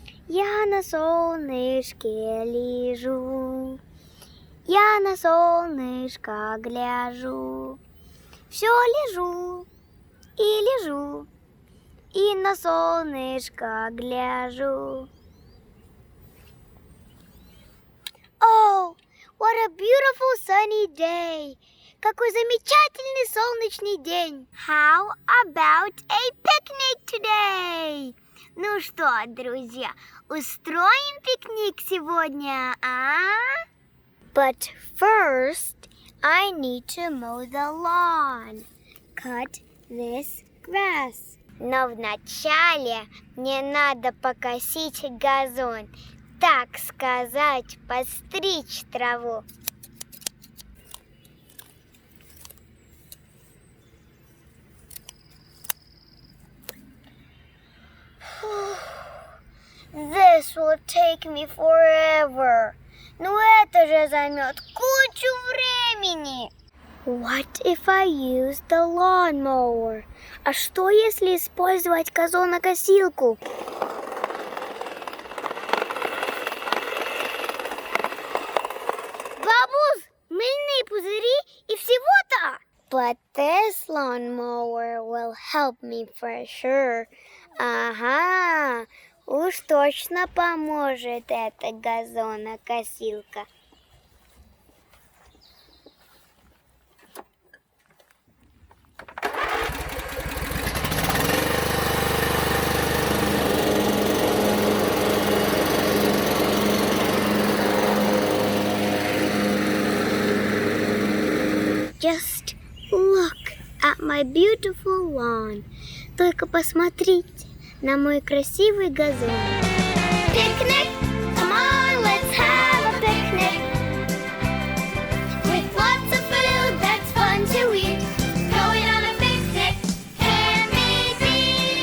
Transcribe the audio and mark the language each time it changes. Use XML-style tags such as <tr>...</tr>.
<ru>Я на солнышке лежу, я на солнышко гляжу. Все лежу и лежу, и на солнышко гляжу.</ru> <en>Oh, what a beautiful sunny day!</en> <ru>Какой замечательный солнечный день!</ru> <en>How about a picnic today?</en> <ru>Ну что, друзья, устроим пикник сегодня, а?</ru> <en>But first, I need to mow the lawn. Cut this grass.</en> <ru>Но вначале мне надо покосить газон. Так сказать, подстричь траву.</ru> <en>This will take me forever.</en> <ru>Ну это же займет кучу времени.</ru> <en>What if I use the lawnmower?</en> <ru>А что если использовать газонокосилку? Бабуз, мыльные пузыри и всего-то.</ru> <en>But this lawnmower will help me for sure.</en> <ru>Ага, уж точно поможет эта газонокосилка.</ru> <en>Just look at my beautiful lawn.</en> <ru>Только посмотрите на мой красивый газон.</ru> <en>Picnic, come on, let's have a picnic. With lots of food that's fun to eat. Going on a picnic can be beat.</en>